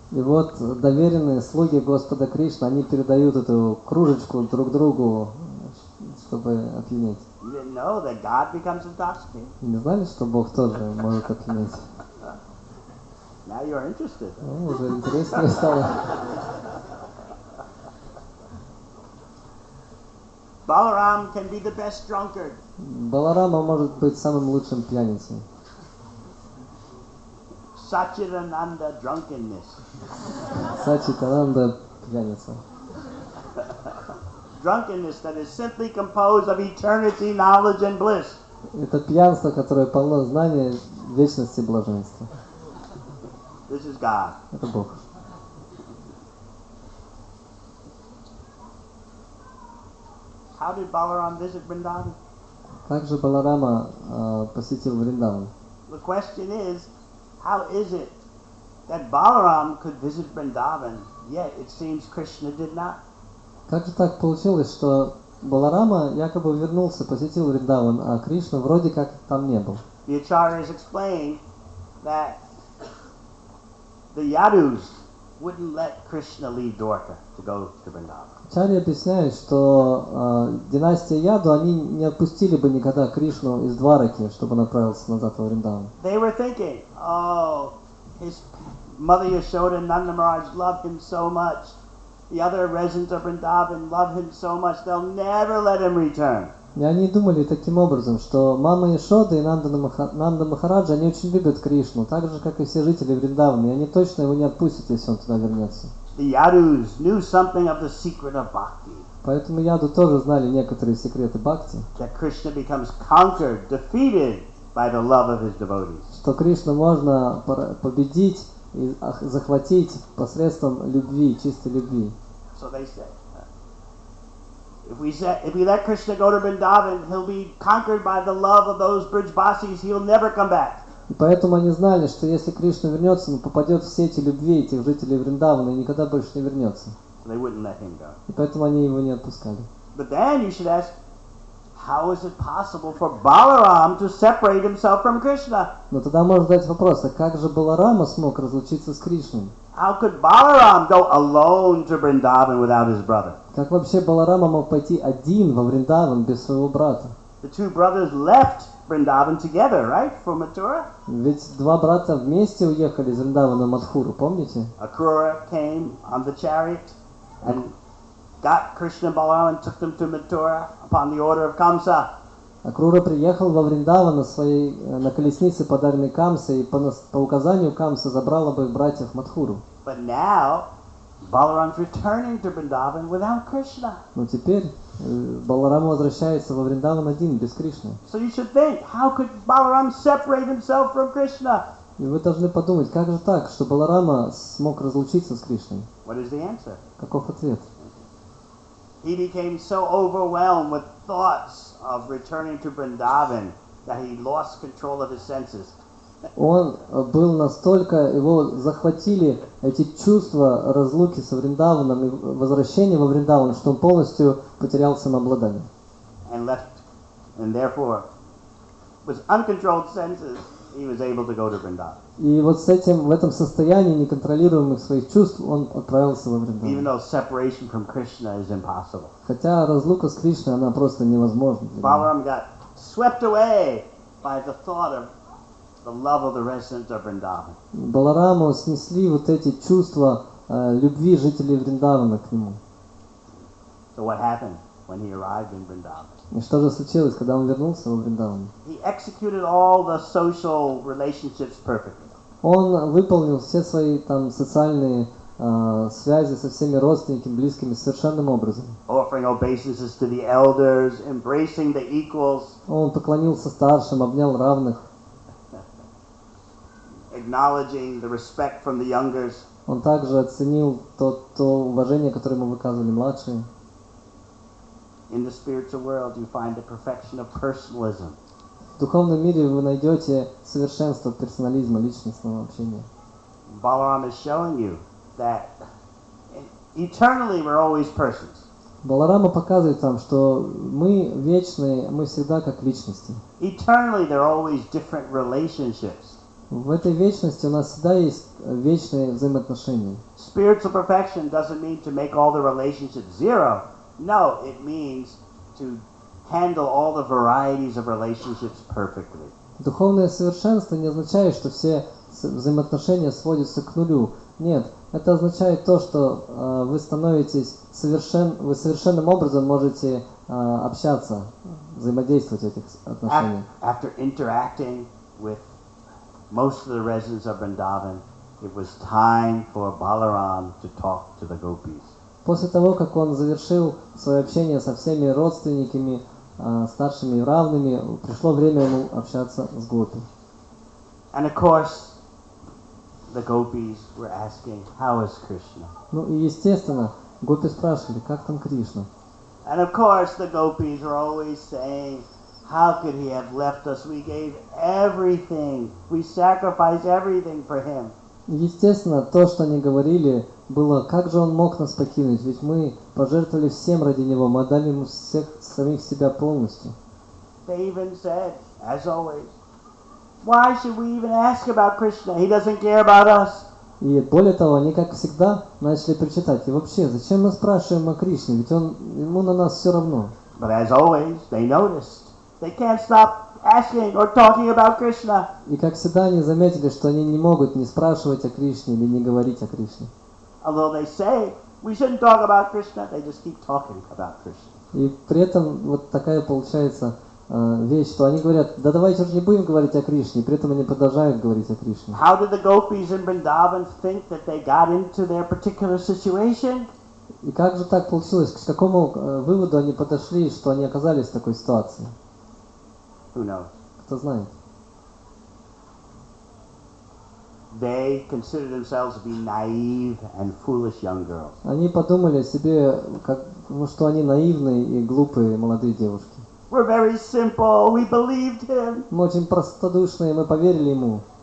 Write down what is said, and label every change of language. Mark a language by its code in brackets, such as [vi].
[ru] И вот доверенные слуги Господа Кришны, они передают эту кружечку друг другу, чтобы опьянеть. [en] You didn't know that God becomes intoxicated? [ru] Не знали, что Бог тоже может опьянеть? [en] Now you're interested. [ru] Ну, уже интереснее стало. [en] Balaram can be the best drunkard. [ru] Баларама может быть самым лучшим пьяницей. [en] Satchidananda drunkenness. [ru] Сачитананда пьяница. [en] Drunkenness that is simply composed of eternity, knowledge, and bliss. [ru] Это пьянство, которое полно знания, вечности и блаженства. [en] This is God. [ru] Это Бог. [en] How did Balaram visit Vrindavan? [ru] Как же Баларама посетил Вриндаван? [en] The question is, how is it that Balaram could visit Vrindavan, yet it seems Krishna did not? [ru] Как же так получилось, что Баларама якобы вернулся, посетил Вриндаван, а Кришна вроде как там не был? [en] The acharyas explain that the Yadus wouldn't let Krishna leave Dwarka to go to Vrindavan. [ru] Ачарьи объясняют, что династия Яду, они не отпустили бы никогда Кришну из Двараки, чтобы он отправился назад во Вриндаван. [en] They were thinking, oh, his mother Yashoda and Nanda Maharaj loved him so much. the other residents of Vrindavan love him so much they'll never let him return. [ru] И они думали таким образом, что мама Ишода и Нанда Махараджа, они очень любят Кришну, так же, как и все жители Вриндавана, и они точно его не отпустят, если он туда вернется. [en] The Yadus knew something of the secret of bhakti. [ru] Поэтому яду тоже знали некоторые секреты бхакти. [en] That Krishna becomes conquered, defeated by the love of his devotees. [ru] Что Кришну можно победить и захватить посредством любви, чистой любви. [en] So they say, if we let Krishna go to Vrindavan, he'll be conquered by the love of those Brijbasis. He'll never come back. [ru] И поэтому они знали, что если Кришна вернется, он попадет в сети любви этих жителей Вриндавана и никогда больше не вернется. [en] They wouldn't let him go. [ru] И поэтому они его не отпускали. [en] But then you should ask, how is it possible for Balaram to separate himself from Krishna? [ru] Но тогда можно задать вопрос, а как же Баларама смог разлучиться с Кришной? [en] How could Balaram go alone to Vrindavan without his brother? [ru] Как вообще Баларама мог пойти один во Вриндаван без своего брата? [en] The two brothers left Vrindavan together, right, for Mathura? [ru] Ведь два брата вместе уехали из Вриндавана в Мадхуру, помните? [en] Akrura came on the chariot and got Krishna and Balaram and took them to Mathura upon the order of Kamsa. [ru] Акрура приехал во Вриндаван на колеснице, подаренной Камсой, и по указанию Камса забрал обоих братьев в Мадхуру. [en] But now Balaram's returning to Vrindavan without Krishna. [ru] Но теперь Баларама возвращается во Вриндаван один, без Кришны. [en] So you should think, how could Balaram separate himself from Krishna? [ru] И вы должны подумать, как же так, что Баларама смог разлучиться с Кришной? [en] What is the answer? [ru] Каков ответ? [en] He became so overwhelmed with thoughts of returning to Vrindavan that he lost control of his senses. [ru] Он был настолько, его захватили эти чувства разлуки со Вриндаваном и возвращения во Вриндаван, что он полностью потерял самообладание. [en] And therefore, with uncontrolled senses, he was able to go to Vrindavan. [ru] И вот в этом состоянии неконтролируемых своих чувств он отправился во Вриндаван. [en] Even though separation from Krishna is impossible. [ru] Хотя разлука с Кришной, она просто невозможна. [en] Balaram got swept away by the thought of the love of the residents of Vrindavan. [ru] Балараму снесли вот эти чувства любви жителей Вриндавана к нему. [en] So what happened when he arrived in Vrindavan? [ru] И что же случилось, когда он вернулся во Вриндаван? [en] He executed all the social relationships perfectly. [ru] Он выполнил все свои там социальные связи со всеми родственниками, близкими совершенным образом. [en] Offering obeisances to the elders, embracing the equals. [ru] Он поклонился старшим, обнял равных. [en] Acknowledging the respect from the youngers. [ru] Он также оценил то уважение, которое ему выказывали младшие. [en] In the spiritual world, you find the perfection of personalism. [ru] В духовном мире вы найдете совершенство персонализма, личностного общения. [en] Balaram is showing you that eternally we're always persons. [ru] Баларама показывает нам, что мы вечные, мы всегда как личности. [en] Eternally there are always different relationships. [ru] В этой вечности у нас всегда есть вечные взаимоотношения. [en] Spiritual perfection doesn't mean to make all the relationships zero. No, it means to handle all the varieties of relationships perfectly. [ru] Духовное совершенство не означает, что все взаимоотношения сводятся к нулю. Нет, это означает то, что вы становитесь вы совершенным образом можете общаться, взаимодействовать в этих отношениях. [en] After interacting with most of the residents of Vrindavan, it was time for Balaram to talk to the gopis. [ru] После того, как он завершил свое общение со всеми родственниками, старшими и равными, пришло время ему общаться с гопи. [en] And of course, the gopis were asking, how is Krishna? [ru] Ну и естественно, гопи спрашивали, как там Кришна? [en] And of course, the gopis were always saying, how could he have left us? We gave everything. We sacrificed everything for him. [ru] Естественно, то, что они говорили, было, как же он мог нас покинуть, ведь мы пожертвовали всем ради него, мы отдали ему всех самих себя полностью. [en] They even said, as always, why should we even ask about Krishna? He doesn't care about us. [ru] И более того, они, как всегда, начали причитать, и вообще, зачем мы спрашиваем о Кришне, ведь ему на нас все равно. [en] But as always, they noticed, they can't stop asking or talking about Krishna. [ru] И как всегда, они заметили, что они не могут не спрашивать о Кришне или не говорить о Кришне. [en] Although they say we shouldn't talk about Krishna. They just keep talking about Krishna. [ru] И при этом вот такая получается вещь, что они говорят, да давайте уже не будем говорить о Кришне, и при этом они продолжают говорить о Кришне. [en] How did the gopis in Vrindavan think that they got into their particular situation? [ru] И как же так получилось? К какому выводу они подошли, что они оказались в такой ситуации? [en] Who knows? [ru] Кто знает? [en] They consider themselves to be naive and foolish young girls. [ru] Они подумали о себе, что они наивные и глупые молодые девушки. [en] We're very simple. We believed him. [ru] Мы очень простодушные, мы поверили ему.